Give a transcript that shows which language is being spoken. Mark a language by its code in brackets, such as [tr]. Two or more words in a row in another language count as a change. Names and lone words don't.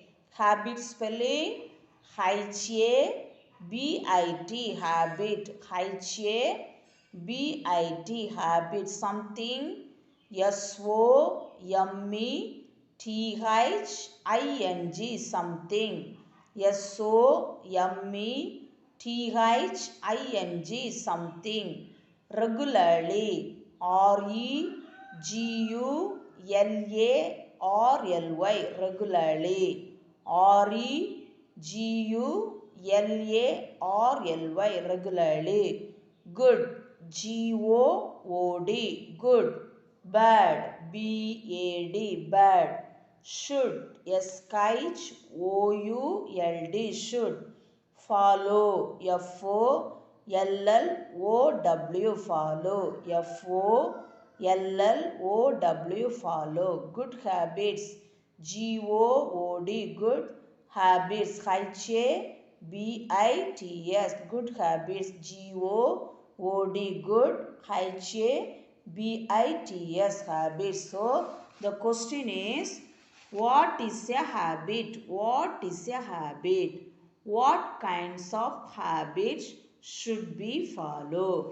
[en] Habit spelling H-A-B-I-T, habit. H-A-B-I-T, habit. Something S-O-M-E-T-H-I-N-G, something. S-O-M-E-T-H-I-N-G, something. Regularly. R-E-G-U-L-A-R-L-Y, regularly. R-E-G-U-L-A-R-L-Y, regularly. Good. G-O-O-D, good. Bad. B-A-D, bad. Should. S-H-O-U-L-D, should. Follow. F-O-L-L-O-W, follow. F-O-L-L-O-W, follow. Good habits. G-O-O-D, good habits. H-A-B-I-T-S, good habits. G-O-O-D, good. H-A-B-I-T-S, habits. So, the question is, what is a habit? What is a habit? What kinds of habits should we follow?